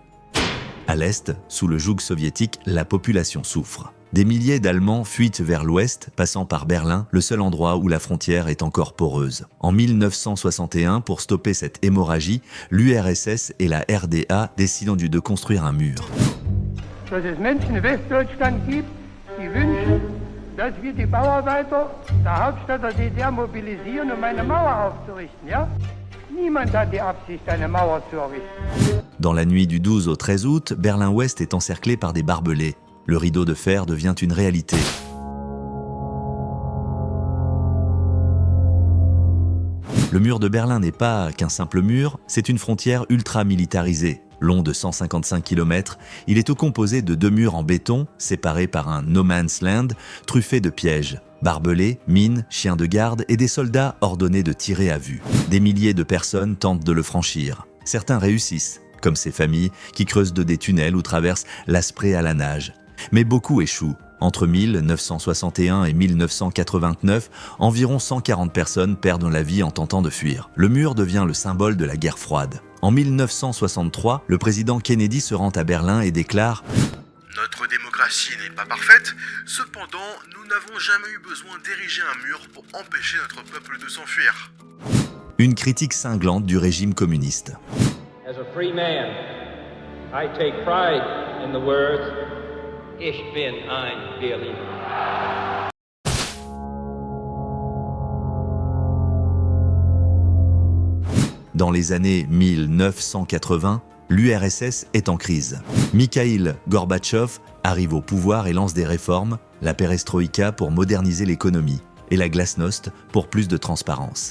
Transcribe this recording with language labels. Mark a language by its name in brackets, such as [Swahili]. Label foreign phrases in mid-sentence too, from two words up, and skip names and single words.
[French] À l'est, sous le joug soviétique, la population souffre. Des milliers d'Allemands fuient vers l'ouest, passant par Berlin, le seul endroit où la frontière est encore poreuse. En 1961, pour stopper cette hémorragie, l'URSS et la RDA décident de construire un mur. [German] Dass es Menschen in Westdeutschland gibt, die wünschen, dass wir die Bauarbeiter der Hauptstadt der DDR mobilisieren, um eine Mauer aufzurichten, ja? Niemand hat die Absicht, eine Mauer zu errichten. [French] Dans la nuit du 12 au 13 août, Berlin-Ouest est encerclé par des barbelés. Le rideau de fer devient une réalité. Le mur de Berlin n'est pas qu'un simple mur, c'est une frontière ultra-militarisée. Long de 155 km, il est composé de 2 murs en béton, séparés par un [English] no man's land, [French] truffé de pièges. Barbelés, mines, chiens de garde et des soldats ordonnés de tirer à vue. Des milliers de personnes tentent de le franchir. Certains réussissent, comme ces familles qui creusent des tunnels ou traversent l'Asprée à la nage. Mais beaucoup échouent. Entre 1961 et 1989, environ 140 personnes perdent la vie en tentant de fuir. Le mur devient le symbole de la guerre froide. En 1963, le président Kennedy se rend à Berlin et déclare « Notre démocratie n'est pas parfaite, cependant, nous n'avons jamais eu besoin d'ériger un mur pour empêcher notre peuple de s'enfuir. » Une critique cinglante du régime communiste. [English] As a free man, I take pride in the words [German] Ich bin ein Berliner. [French] Dans les années 1980, l'URSS est en crise. Mikhaïl Gorbatchev arrive au pouvoir et lance des réformes, la perestroïka pour moderniser l'économie et la glasnost pour plus de transparence.